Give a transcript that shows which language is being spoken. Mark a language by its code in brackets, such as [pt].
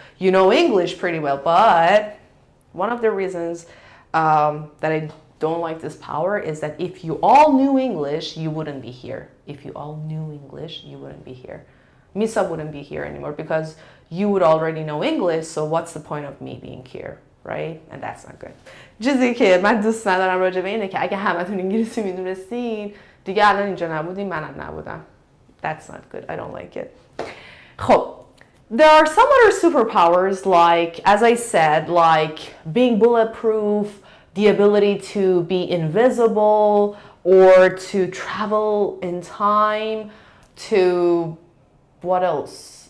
[en] You know English pretty well, but one of the reasons that I don't like this power is that if you all knew English, you wouldn't be here. If you all knew English, you wouldn't be here. Misa wouldn't be here anymore because you would already know English, so what's the point of me being here? Right? And that's not good. [fa] چیزی که من دوست ندارم راجع به اینه که اگه همتون انگلیسی میدونستین دیگه الان اینجا نبودین منم نبودم. [en] That's not good. I don't like it. خب there are some other superpowers like as I said like being bulletproof, the ability to be invisible or to travel in time to what else?